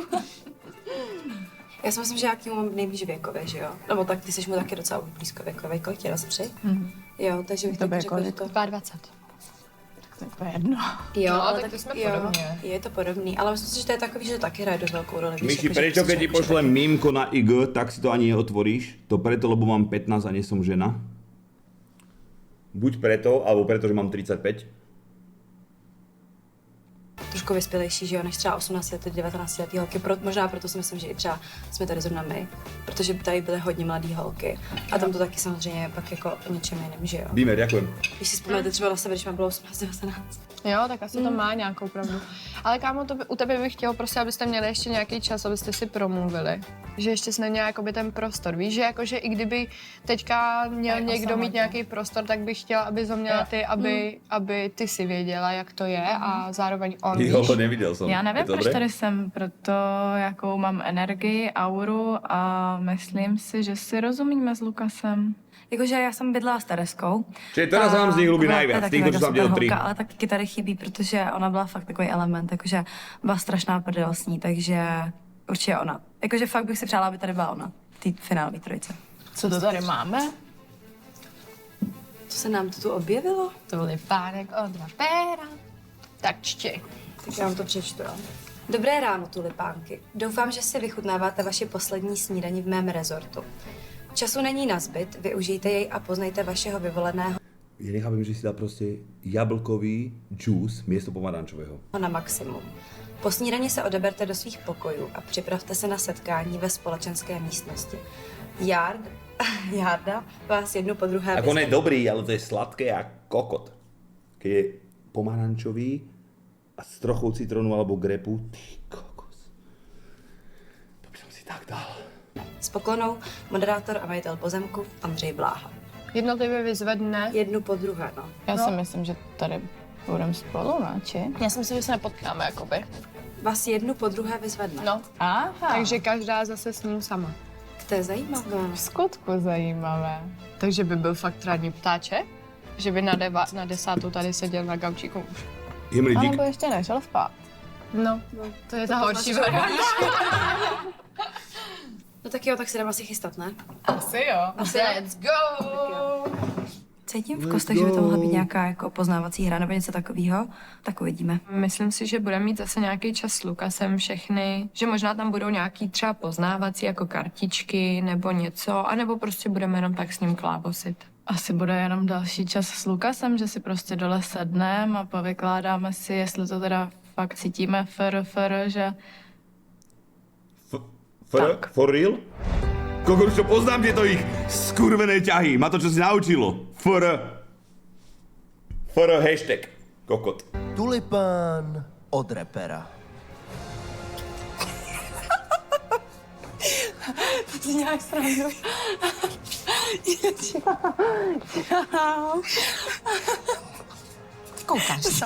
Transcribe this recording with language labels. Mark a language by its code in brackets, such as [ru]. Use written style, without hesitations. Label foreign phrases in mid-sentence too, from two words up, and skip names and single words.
[cs] Já si myslím, že já k němu mám nejblíž věkově, že jo? Nebo tak ty jsi mu taky docela blízko věkově. Kolik tě, 23? Jo, takže bych To tak bude řekla, že to... 22. Jako jedno. Jo, No, ale tak to jsme jo, podobně. je to podobný, ale myslím si, že to je takový, že to taky hraje dost velkou roli. víš, Myši, jako, že [sk] prečo [cs] prostě [sk] keď ti [cs] člověk [sk] pošlem [cs] taky- [sk] mímko na IG, tak si to ani neotvoríš? To preto, lebo mám 15 a nie som žena? Buď preto, alebo preto, že mám 35. [cs] trošku vyspělejší, že jo, než třeba 18 let, 19 letý holky. Možná proto si myslím, že i třeba jsme tady zrovna my, protože tady byly hodně mladé holky. A tam to taky samozřejmě pak jako o něčem jiném, že jo. [sk] Víme, ďakujem. [cs] Když si vzpomínáte třeba na sebe, když mám bylo 18, 19. Jo, tak asi to má nějakou pravdu. Ale kámo, u tebe bych chtěl prostě, abyste měli ještě nějaký čas, abyste si promluvili. Že ještě jsi neměl jakoby ten prostor. Víš, že jakože i kdyby teďka měl někdo mít nějaký prostor, tak bych chtěla, aby ho měla ty, aby ty si věděla, jak to je a zároveň on, Jo, víš. neviděl jsem. Já nevím, Je to proč dobré? tady jsem, proto jakou mám energii, auru a myslím si, že si rozumíme s Lukasem. Jakože já jsem bydlela s Tereskou. [sk] Čiže teraz vám z nich ľúbi [cs] to byla [sk] najviac, [cs] taky [sk] týchto, čo [cs] mega [sk] som videl [cs] super [sk] 3. [cs] holka, ale taky kytary chybí, protože ona byla fakt takový element, jakože byla strašná prdel s ní, takže určitě ona. Jakože fakt bych si přála, aby tady byla ona, v té finálové trojice. Co to tady máme? Co se nám to tu objevilo? Tulipánek od rapéra. Tak čti. Tak já vám to přečtu. Jo. Dobré ráno, tulipánky. Doufám, že si vychutnáváte vaši poslední snídani v mém rezortu. Času není na zbyt, využijte jej a poznejte vašeho vyvoleného [sk] Ja nechápem, že si dá proste jablkový džús miesto pomarančového. [cs] na maximum. Po snídani se odeberte do svých pokojů a připravte se na setkání ve společenské místnosti. Jarda vás jednu po druhé [sk] Ako on je [cs] vyzve. [sk] dobrý, ale to je sladké a kokot. Keď je pomarančový a s trochou citrónu alebo grepu, ty kokos. To by som si tak dal. [cs] S poklonou moderátor a majitel pozemku Andřej Bláha. Jednotlivě vyzvedne. Jednu po druhé, no. Já si myslím, že tady budeme spolu, ne? [sk] Či? [cs] Já si myslím, že se nepotkáme, jakoby. Vás jednu po druhé vyzvedne. No, Aha, takže každá zase s ním sama. To je zajímavé. v skutku zajímavé. Takže by byl fakt ranní ptáček, že by na 10. tady seděl na gaučíku už. Jemný A dík. nebo ještě nešel spát. No, to je ta horší varianta. No tak jo, tak se jdeme asi chystat, ne? Asi jo. [en] Let's go! [cs] Cítím v kostech, že by to mohla být nějaká jako poznávací hra nebo něco takového, tak uvidíme. Myslím si, že budeme mít zase nějaký čas s Lukasem všechny, že možná tam budou nějaký třeba poznávací jako kartičky nebo něco, anebo prostě budeme jenom tak s ním klábosit. Asi bude jenom další čas s Lukasem, že si prostě dole sedneme a povykládáme si, jestli to teda fakt cítíme že... [en] For real? [sk] Kokos, čo poznám tieto ich skurvené ťahy. Ma to čo si naučilo. Hashtag. Kokot. [cs] Tulipán od repera. Ty nějak srandu. Koukáš se.